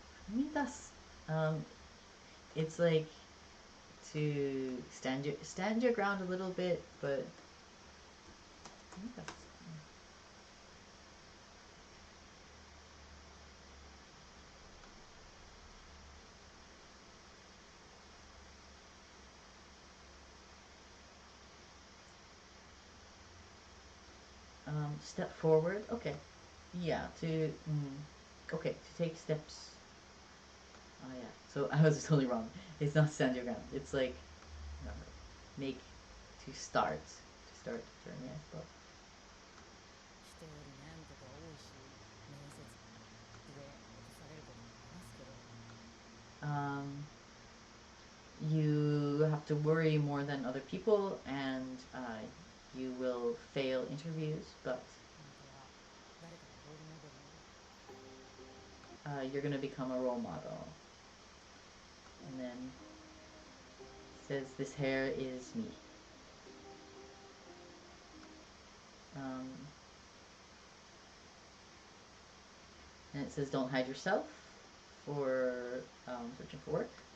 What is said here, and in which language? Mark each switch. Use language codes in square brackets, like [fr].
[en] I mean, that's it's like to stand your ground a little bit, but I think that's step forward. Okay, yeah. Okay, to take steps. Oh yeah. So I was totally wrong. It's not stand your ground. It's like uh, make to start the journey. I suppose. [ja] 人より悩むことは多いし、面接で落とされることもありますけど、 [en] Um, you have to worry more than other people, and you will fail interviews, but [ja] 本当は誰かのロールモデルに [en] you're gonna become a role model. And then it says, "This hair is me." Um, and it says, "Don't hide yourself for searching for work."